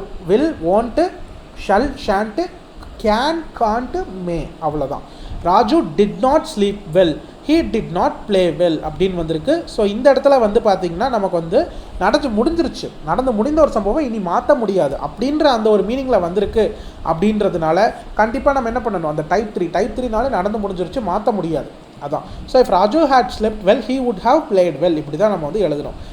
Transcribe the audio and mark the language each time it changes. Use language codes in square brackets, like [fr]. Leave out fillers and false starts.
[en] Will, won't, shall, shan't, can, can't, may, அவ்வளோதான். Raju did not sleep well, he did not play well [ta] அப்படின்னு வந்திருக்கு. So இந்த இடத்துல வந்து பார்த்திங்கன்னா நமக்கு வந்து நடந்து முடிந்த ஒரு சம்பவம் இனி மாற்ற முடியாது அப்படின்ற அந்த ஒரு மீனிங்கில் வந்திருக்கு. அப்படின்றதுனால கண்டிப்பாக நம்ம என்ன பண்ணணும், அந்த டைப் 3 நடந்து முடிஞ்சிருச்சு, மாற்ற முடியாது. அதான். [en] so if Raju had slept well he would have played well, [ta] இப்படி தான் நம்ம வந்து எழுதணும்.